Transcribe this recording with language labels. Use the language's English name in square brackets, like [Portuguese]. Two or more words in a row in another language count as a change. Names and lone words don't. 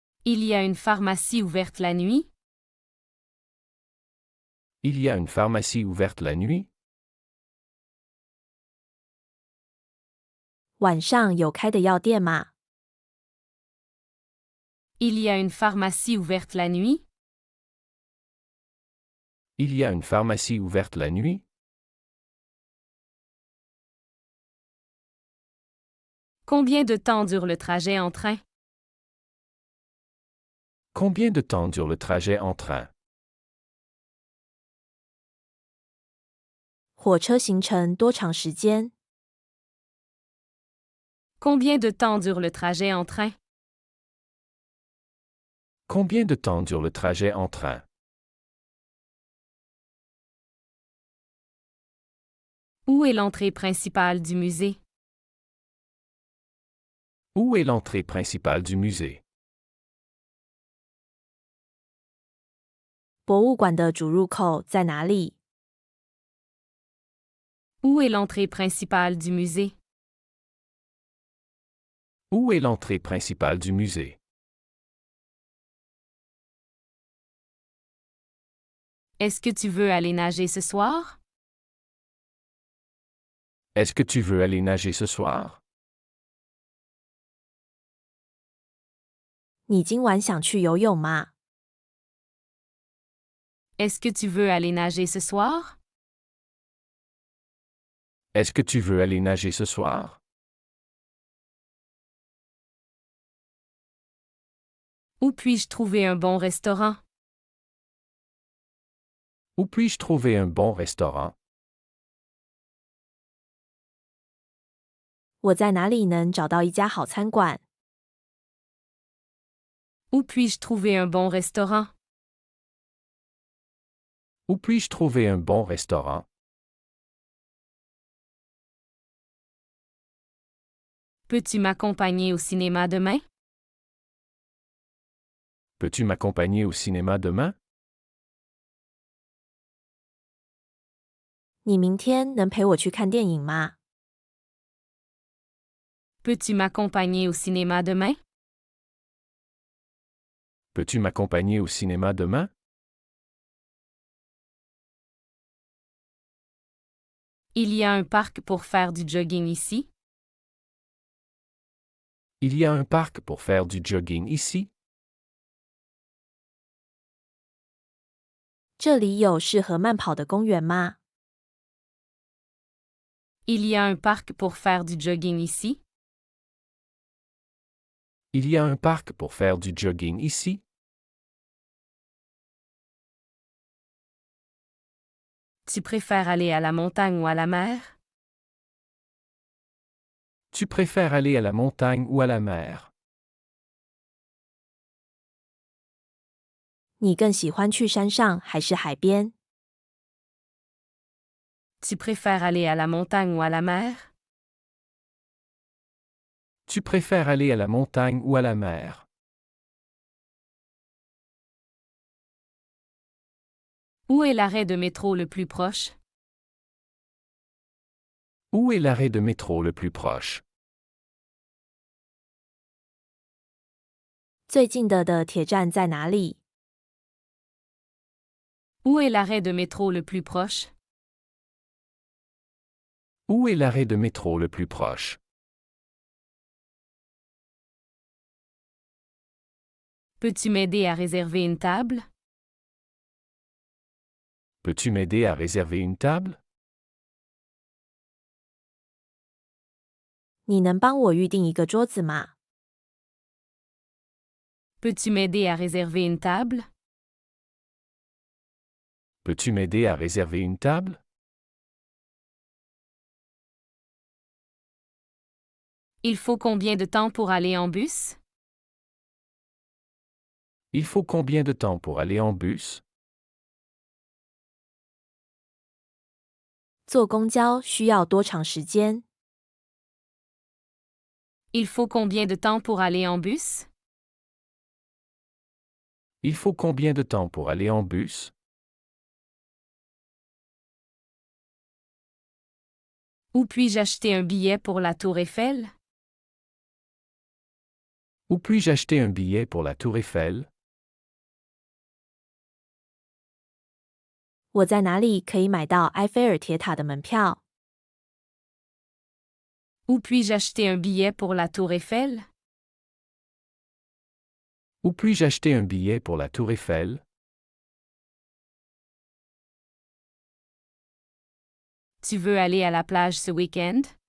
[French] Il y a une pharmacie ouverte la nuit? Il y a une pharmacie ouverte la nuit? [Chinese] 晚上有开的药店吗？ [French] Il y a une pharmacie ouverte la nuit? Il y a une pharmacie ouverte la nuit? Combien de temps dure le trajet en train? Combien de temps dure le trajet en train? [Chinese] 火车行程多长时间？ [French] Combien de temps dure le trajet en train? Combien de temps dure le trajet en train? Où est l'entrée principale du musée? Où est l'entrée principale du musée? [Chinese] 博物馆的主入口在哪里？ [French] Où est l'entrée principale du musée? Où est l'entrée principale du musée? Est-ce que tu veux aller nager ce soir? Est-ce que tu veux aller nager ce soir? [Chinese] 你今晚想去游泳吗？ [French] Est-ce que tu veux aller nager ce soir? Est-ce que tu veux aller nager ce soir? Où puis-je trouver un bon restaurant? Où puis-je trouver un bon restaurant? [Chinese] 我在哪里能找到一家好餐馆？ [French] Où puis-je trouver un bon restaurant? Où puis-je trouver un bon restaurant? Peux-tu m'accompagner au cinéma demain? Peux-tu m'accompagner au cinéma demain? [Chinese] 你明天能陪我去看电影吗？ [French] Peux-tu m'accompagner au cinéma demain? Peux-tu m'accompagner au cinéma demain? Il y a un parc pour faire du jogging ici? Il y a un parc pour faire du jogging ici? [Chinese] 这里有适合慢跑的公园吗？ [French] Il y a un parc pour faire du jogging ici? Il y a un parc pour faire du jogging ici? Tu préfères aller à la montagne ou à la mer? Tu préfères aller à la montagne ou à la mer? [Chinese] 你更喜欢去山上还是海边？ [French] Tu préfères aller à la montagne ou à la mer? Tu préfères aller à la montagne ou à la mer? Où est l'arrêt de métro le plus proche? Où est l'arrêt de métro le plus proche? [Chinese] 最近的铁站在哪里？ [French] Où est l'arrêt de métro le plus proche? Où est l'arrêt de métro le plus proche? Peux-tu m'aider à réserver une table? Peux-tu m'aider à réserver une table? [Chinese] 你能帮我预订一个桌子吗？ [French] Peux-tu m'aider à réserver une table? Peux-tu m'aider à réserver une table? Il faut combien de temps pour aller en bus? Il faut combien de temps pour aller en bus? [Chinese] 坐公交需要多长时间？ [French] Il faut combien de temps pour aller en bus? Il faut combien de temps pour aller en bus? Où puis-je acheter un billet pour la Tour Eiffel? Où puis-je acheter un billet pour la Tour Eiffel? [Chinese] 我在哪里可以买到埃菲尔铁塔的门票？ [French] Où puis-je acheter un billet pour la Tour Eiffel? Où puis-je acheter un billet pour la Tour Eiffel? Tu veux aller à la plage ce week-end?